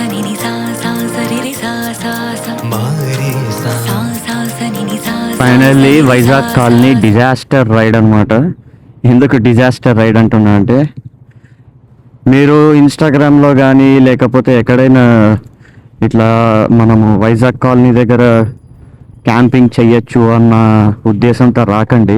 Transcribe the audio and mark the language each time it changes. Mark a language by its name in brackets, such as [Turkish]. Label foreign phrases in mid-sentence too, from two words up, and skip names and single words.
[English] ni ni sa sa sa ri ri sa sa sa magari sa sa sa sa ni ni sa sa Finally Vizag Colony disaster ride [Telugu] అనమాట. ఎందుకు [English] disaster ride [Telugu] అంటున్నా అంటే, మీరు ఇన్స్టాగ్రామ్లో కానీ లేకపోతే ఎక్కడైనా ఇట్లా మనము వైజాగ్ కాలనీ దగ్గర క్యాంపింగ్ చెయ్యొచ్చు అన్న ఉద్దేశంతో రాకండి.